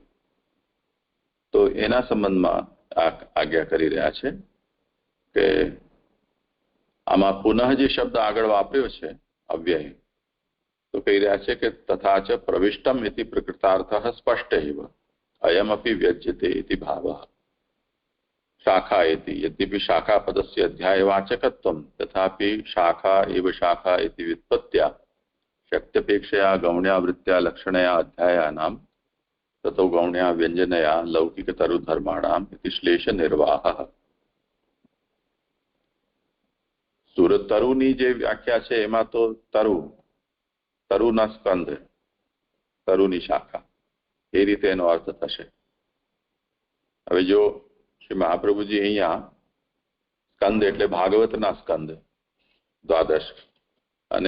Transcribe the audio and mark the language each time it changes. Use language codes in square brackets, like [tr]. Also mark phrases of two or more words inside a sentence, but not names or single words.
[gu] તો એના સંબંધમાં આ આજ્ઞા કરી રહ્યા છે કે આમાં પુનઃ જે શબ્દ આગળ વાપર્યો છે અવ્યય, તો કહી રહ્યા છે કે [sa] तथा च प्रविष्टम इति प्रकृतार्थ स्पष्ट एव अयमपि व्यज्यते इति भावः. शाखा इति यद्यपि शाखा पदस्य अध्यायवाचकत्वम तथापि शाखा एव शाखा इति व्युत्पत्त्या શક્त्यपेक्षया गौण्या वृत्त्या लक्षणया अध्यायानां ततो गौण्या व्यंजनया लौकिकतरुधर्माणाम् इति श्लेष निर्वाहः. [gu] સુરતરુની જે વ્યાખ્યા છે એમાં તો તરુના સ્કંદ, તરુની શાખા એ રીતે એનો અર્થ થશે. હવે જો શ્રી મહાપ્રભુજી અહીંયા સ્કંદ એટલે ભાગવતના સ્કંદ 12 અને